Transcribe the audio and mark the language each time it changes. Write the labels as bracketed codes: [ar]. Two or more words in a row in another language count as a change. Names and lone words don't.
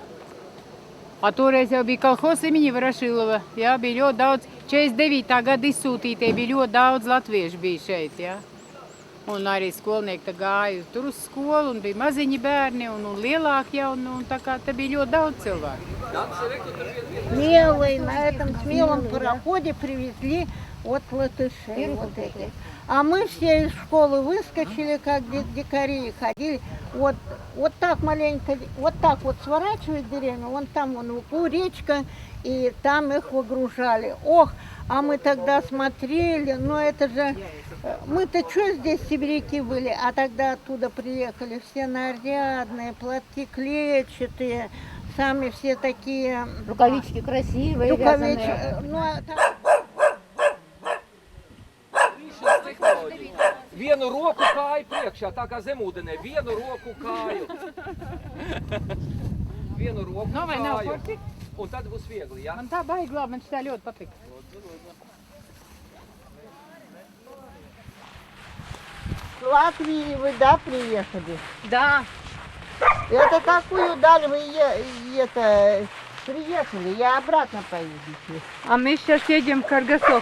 [lv] Toreiz jau bija kolhozs imini Varašilova, jā, bija ļoti daudz, 49. gada izsūtītie bija ļoti daudz latviešu bija šeit, jā. Un arī skolnieki tā gāja tur uz skolu, un bija maziņi bērni, un lielāki jau, un tā kā te bija ļoti daudz cilvēku. [ru] Смелые, на этом смелом пароходе привезли вот латышей вот этих. А мы все из школы выскочили, как дикари, ходили. Вот так маленько, вот так вот сворачивает деревню, вон там вон речка, и там их выгружали. Ох, а мы тогда смотрели, ну это же, мы-то что здесь сибиряки были, а тогда оттуда приехали все нарядные, платки клетчатые, сами все такие... Рукавички красивые, вязаные. [lv] Vienu roku kāju priekšā, tā kā zemūdenē, vienu roku kāju. Vienu roku kāju. Un tad būs viegli, jā? Man tā baigi labi, man šitā ļoti patīk. [ru] С Латвии вы, да, приехали? Да. Это какую даль вы приехали? Я обратно поедете. А мы сейчас едем в Каргасок.